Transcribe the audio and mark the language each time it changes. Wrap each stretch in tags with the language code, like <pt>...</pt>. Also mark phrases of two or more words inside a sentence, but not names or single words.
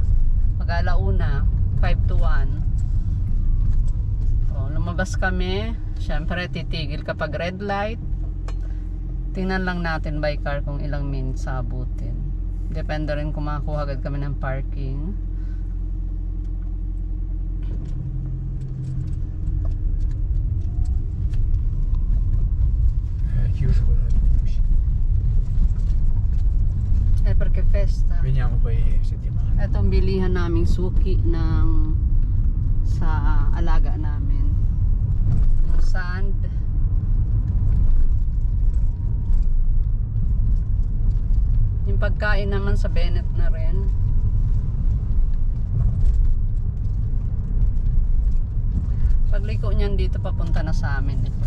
<tl>Mag-alauna, 5 to 1. Lumabas kami, syempre titigil kapag</tl> <en>red light.</en> <tl>Tingnan lang natin</tl> <en>by car</en> <tl>kung ilang minutes abutin. Depende rin kung makakuha agad kami ng parking.</tl> <it>Chiuso quella di Perché festa. Veniamo poi settimana.</it> <tl>Itong bilihan naming suki sa alaga namin. Yung sand. Yung pagkain naman sa Bennett na rin. Pagliko niyan dito papunta na sa amin ito.</tl>